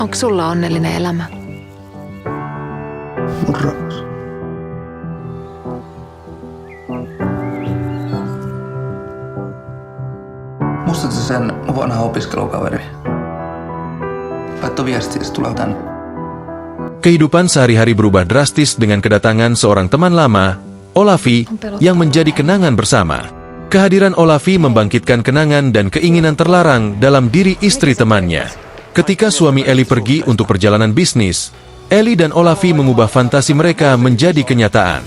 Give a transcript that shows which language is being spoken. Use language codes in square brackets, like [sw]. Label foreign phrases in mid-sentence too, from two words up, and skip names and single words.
[fi] Onko sulla onnellinen elämä? Mun rakas. Muistatko sen vanha opiskelukaveri? Laittoi viestiä, se tulee tänne. [id] Kehidupan sehari-hari berubah drastis dengan kedatangan seorang teman lama, Olavi, yang menjadi kenangan bersama. Kehadiran Olavi membangkitkan kenangan dan keinginan terlarang dalam diri istri temannya. Ketika suami Eli pergi untuk perjalanan bisnis, Eli dan Olavi mengubah fantasi mereka menjadi kenyataan.